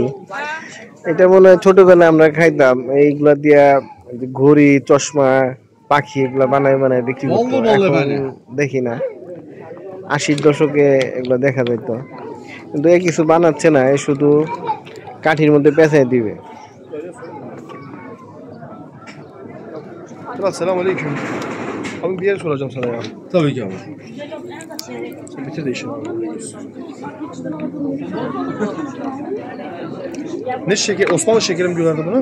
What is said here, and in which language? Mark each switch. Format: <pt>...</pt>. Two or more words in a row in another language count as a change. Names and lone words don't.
<bn>এটা মনে হয় ছোটবেলায় আমরা খাইতাম। এইগুলা দিয়া ঘড়ি, চশমা, পাখি এগুলা বানায় বানায় বিক্রি করতো। এখন দেখি না। 80-র দশকে এগুলা দেখা যেত, কিন্তু এ কিছু বানাচ্ছে না, শুধু কাঠির মধ্যে পেঁচাই দিবে।</bn> <tr>Selamünaleyküm. Abi bir yer soracağım sana ya. Tabii ki abi. Bitir de işini. Ne şeker? Osmanlı şekeri mi diyorlardı buna?</tr>